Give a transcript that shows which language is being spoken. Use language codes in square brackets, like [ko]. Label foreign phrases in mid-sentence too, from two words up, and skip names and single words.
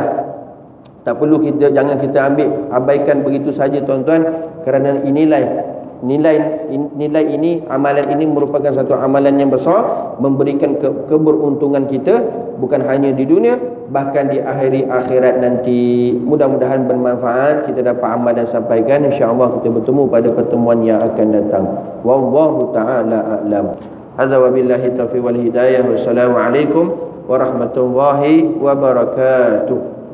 [ms] Tak perlu kita, jangan kita abaikan begitu saja tuan-tuan, kerana nilai ini, amalan ini merupakan satu amalan yang besar, memberikan keberuntungan kita bukan hanya di dunia, bahkan di akhirat nanti. Mudah-mudahan bermanfaat, kita dapat amal dan sampaikan. InsyaAllah kita bertemu pada pertemuan yang akan datang. [ar] والله تعالى أعلم. هذا وبالله توفيق والهداية. والسلام عليكم ورحمة الله وبركاته.